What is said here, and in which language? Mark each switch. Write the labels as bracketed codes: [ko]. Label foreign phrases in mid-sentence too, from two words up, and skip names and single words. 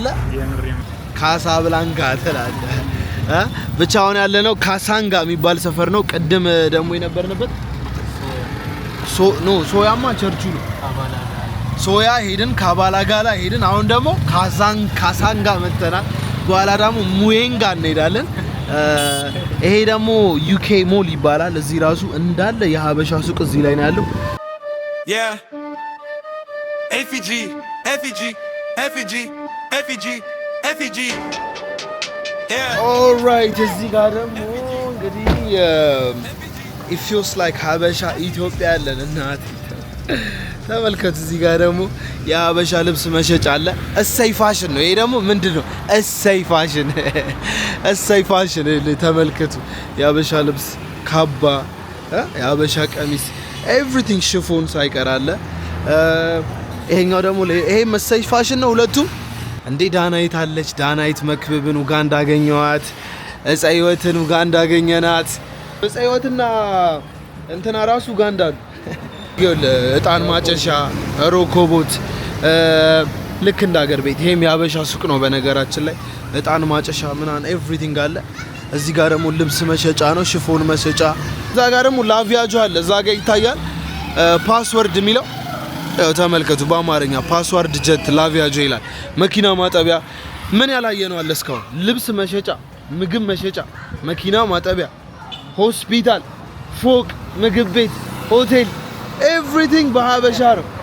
[am] ካሳብላንካ ትላለህ። ብቻ አሁን ያለነው ካሳንጋ የሚባል ሰፈር ነው። ቅድም ደግሞ የነበርንበት ሶያማ ቸርቹ ነው። ሶያ ሄድን፣ ካባላጋላ ሄድን። አሁን ደግሞ ካሳንጋ መተናል። በኋላ ደግሞ ሙዌንጋ እንሄዳለን። ይሄ ደግሞ ዩኬ ሞል ይባላል። እዚህ ራሱ እንዳለ የሀበሻ ሱቅ እዚህ ላይ ነው ያለው። ኦልራይት እዚህ ጋር ደግሞ እንግዲህ [en] it feels like [am] ሀበሻ ኢትዮጵያ ያለን እናት ተመልከቱ። እዚህ ጋር ደግሞ የሀበሻ ልብስ መሸጫ አለ። እሰይ ፋሽን ነው። ይሄ ደግሞ ምንድነው? እሰይ ፋሽን ተመልከቱ። የሀበሻ ልብስ ካባ፣ የሀበሻ ቀሚስ ኤቭሪቲንግ ሽፎን ሳይቀር አለ። ይሄኛው ደግሞ ይሄም እሰይ ፋሽን ነው። ሁለቱም እንዴ ዳናይት አለች። ዳናይት መክብብን ኡጋንዳ አገኘዋት። እፀ ህይወትን ኡጋንዳ አገኘናት። እፀ ህይወትና እንትና ራሱ ኡጋንዳ ነው። እጣን ማጨሻ ሮኮቦት ልክ እንደ ሀገር ቤት። ይሄም የሀበሻ ሱቅ ነው በነገራችን ላይ። እጣን ማጨሻ ምናምን ኤቭሪቲንግ አለ። እዚህ ጋር ደግሞ ልብስ መሸጫ ነው፣ ሽፎን መሸጫ። እዛ ጋር ደግሞ ላቪያጆ አለ። እዛ ጋር ይታያል ፓስወርድ የሚለው ያው ተመልከቱ። በአማርኛ ፓስወርድ ጀት ላቪያጆ ይላል። መኪና ማጠቢያ ምን ያላየ ነው አለ እስካሁን። ልብስ መሸጫ፣ ምግብ መሸጫ፣ መኪና ማጠቢያ፣ ሆስፒታል፣ ፎቅ፣ ምግብ ቤት፣ ሆቴል ኤቭሪቲንግ በሀበሻ ነው።